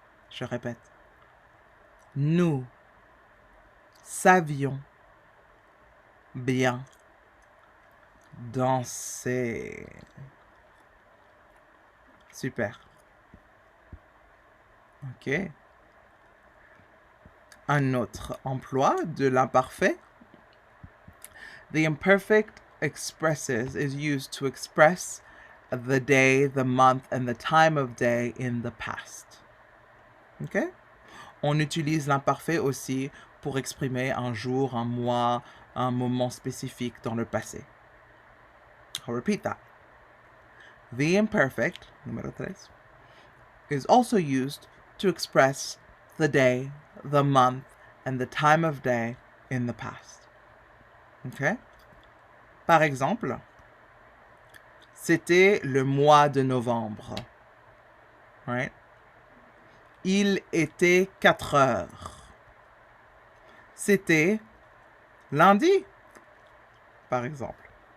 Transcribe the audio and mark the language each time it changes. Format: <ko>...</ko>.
<fr>Je répète. Nous savions bien danser. Super. Ok. Un autre emploi de l'imparfait.</fr> <en>The imperfect is used to express the day, the month, and the time of day in the past. Ok?</en> <fr>On utilise l'imparfait aussi pour exprimer un jour, un mois, un moment spécifique dans le passé.</fr> <en>I'll repeat that. The imperfect,</en> <fr>numéro 3,</fr> <en>is also used to express the day, the month, and the time of day in the past. Okay?</en> <fr>Par exemple, c'était le mois de novembre. Right? Il était 4 heures. C'était lundi, par exemple.</fr>